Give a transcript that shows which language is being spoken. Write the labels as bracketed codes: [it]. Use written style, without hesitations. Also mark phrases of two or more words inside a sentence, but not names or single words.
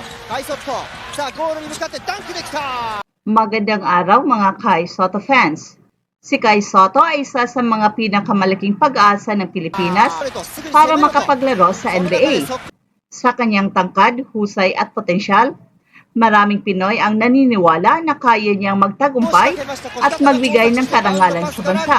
[ja] 大ソット。さあ、ゴールに向かってダンクできた。 [tl] Magandang araw mga Kai Soto fans. Si Kai Soto ay isa sa mga pinakamalaking pag-asa ng Pilipinas para makapaglaro sa NBA. Sa kanyang tangkad, husay at potensyal, maraming Pinoy ang naniniwala na kaya niyang magtagumpay at magbigay ng karangalan sa bansa.